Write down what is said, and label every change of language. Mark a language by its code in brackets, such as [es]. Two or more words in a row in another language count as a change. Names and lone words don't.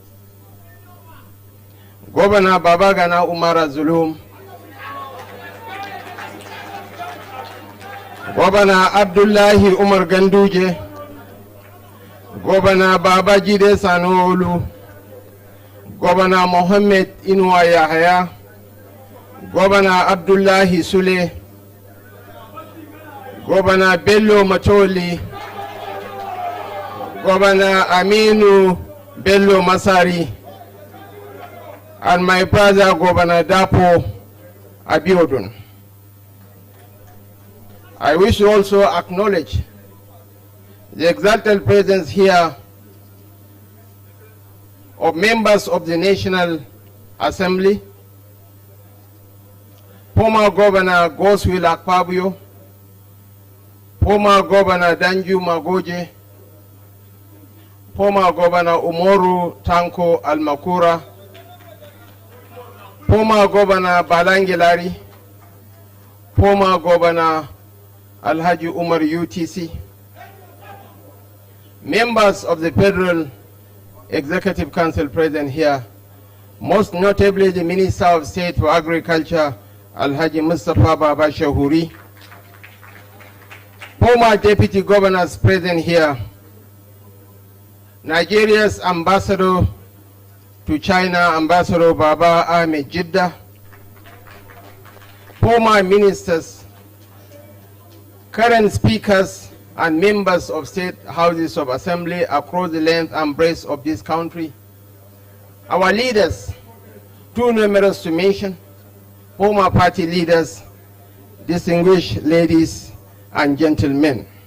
[en] Governor Babagana Umara Zulum, Governor Abdullahi Umar Ganduje, Governor Babajide Sanwo-Olu, Governor Mohammed Inuwa Yahaya, Governor Abdullahi Sule, Governor Bello Matoli, Governor Aminu Bello Masari, and my brother Governor Dapo Abiodun. I wish to also acknowledge the exalted presence here of members of the National Assembly, former Governor Goswill Akpabio, former Governor Danju Magoje, former Governor Umoru Tanko Almakura, former Governor Balangilari, former Governor Alhaji Umar UTC, members of the Federal Executive Council present here, most notably the Minister of State for Agriculture, Alhaji Mustafa Baba Shahuri, former Deputy Governors present here, Nigeria's Ambassador to China, Ambassador Baba Ahmed Jidda, former ministers, current speakers, and members of state houses of assembly across the length and breadth of this country, our leaders, too numerous to mention, former party leaders, distinguished ladies and gentlemen.